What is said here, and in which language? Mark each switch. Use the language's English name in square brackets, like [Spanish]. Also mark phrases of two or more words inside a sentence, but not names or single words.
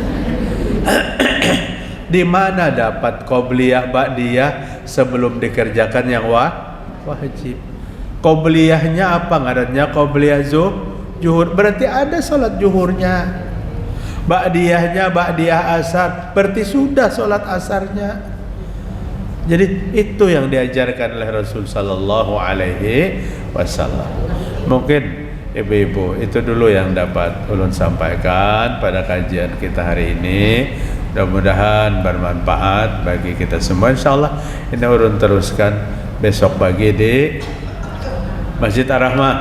[Banjar] Di mana dapat qobliyah ba'diyah sebelum dikerjakan yang wajib? Qobliyahnya apa ngarannya? Qobliyah zuhur, berarti ada salat zuhurnya. Ba'diyahnya ba'diyah asar, berarti sudah salat asarnya. Jadi itu yang diajarkan oleh Rasul [Arabic] صلى الله عليه وسلم. [Banjar] Mungkin ibu-ibu itu dulu yang dapat ulun sampaikan pada kajian kita hari ini. Mudah-mudahan bermanfaat bagi kita semua. Insyaallah ini ulun teruskan besok pagi di Masjid Ar-Rahmah.